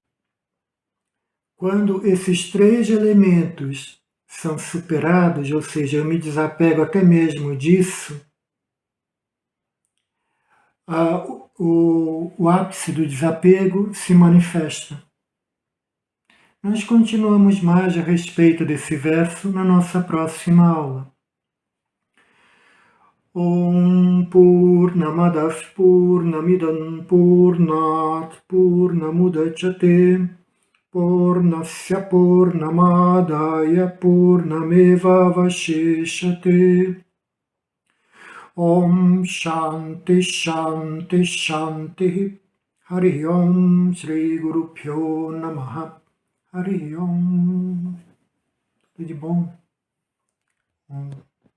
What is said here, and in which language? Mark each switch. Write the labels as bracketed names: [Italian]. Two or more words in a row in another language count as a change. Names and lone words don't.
[Portuguese] Quando esses três elementos são superados, ou seja, eu me desapego até mesmo disso, o ápice do desapego se manifesta. Nós continuamos mais a respeito desse verso na nossa próxima aula. [Sanskrit] ॐ पूर्णमदः पूर्णमिदं पूर्णात् पूर्णमुदच्यते पूर्णस्य पूर्णमादाय पूर्णमेव अवशिष्यते. ॐ शान्तिः शान्तिः शान्तिः. हरि ॐ श्री गुरु भ्यो नमः. हरि ॐ. [Portuguese] Tudo de bom?